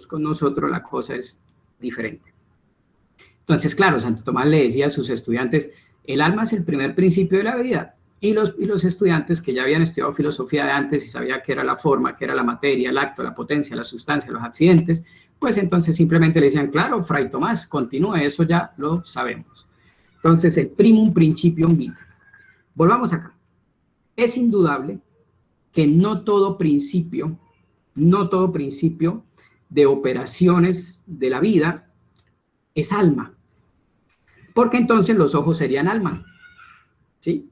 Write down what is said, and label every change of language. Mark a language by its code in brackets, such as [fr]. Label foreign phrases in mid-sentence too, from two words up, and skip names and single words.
[es] Con nosotros la cosa es diferente. Entonces, claro, Santo Tomás le decía a sus estudiantes, el alma es el primer principio de la vida, y los estudiantes que ya habían estudiado filosofía de antes y sabían qué era la forma, qué era la materia, el acto, la potencia, la sustancia, los accidentes, pues entonces simplemente le decían, claro, Fray Tomás, continúe, eso ya lo sabemos. Entonces, el [la] primum principium vitae. [es] Volvamos acá. Es indudable que no todo principio de operaciones de la vida es alma, porque entonces los ojos serían alma, ¿sí?